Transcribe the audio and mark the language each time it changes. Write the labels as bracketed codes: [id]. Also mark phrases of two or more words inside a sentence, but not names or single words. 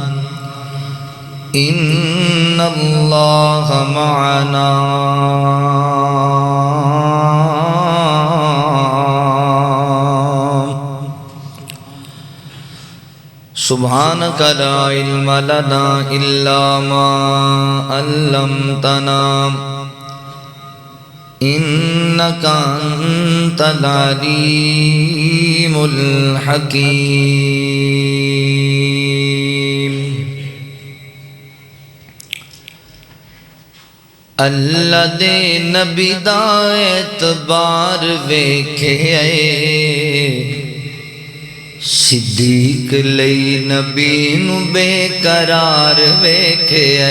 [ar] إِنَّ اللَّهَ مَعَنَا سبحانك لا علم لنا إلا ما علمتنا إنك أنت العليم [pa] الحكيم اللہ دے نبی دا اعتبار ویکھے صدیق لئی نبی نو بے قرار ویکھے